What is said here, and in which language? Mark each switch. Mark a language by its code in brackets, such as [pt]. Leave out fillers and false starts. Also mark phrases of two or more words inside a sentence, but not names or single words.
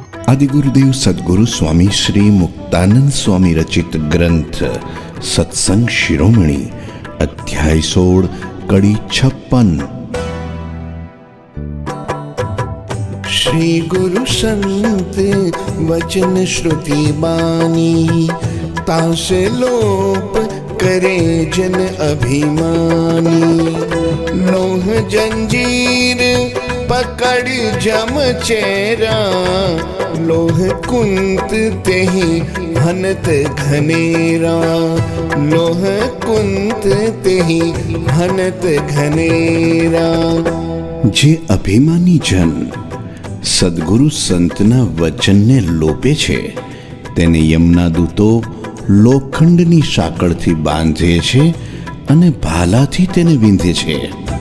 [gu] આદિગુરુદેવ સદગુરુ સ્વામી શ્રી મુક્તાનંદ સ્વામી રચિત ગ્રંથ સત્સંગ શિરોમણી અધ્યાય 16 કડી 56। [hi] श्री गुरु संत वचन श्रुति बानी, तासे लोप करे जन अभिमानी। लोह जंजीर पकड़ जम चेरा, लोह कुंत तेहि हनत घनेरा। लोह कुंत तेहि हनत घनेरा। जे अभिमानी जन [gu] સદગુરુ સંતના વચનને લોપે છે તેને યમના દૂતો લોખંડની સાંકળથી બાંધે છે અને ભાલાથી તેને વીંધે છે।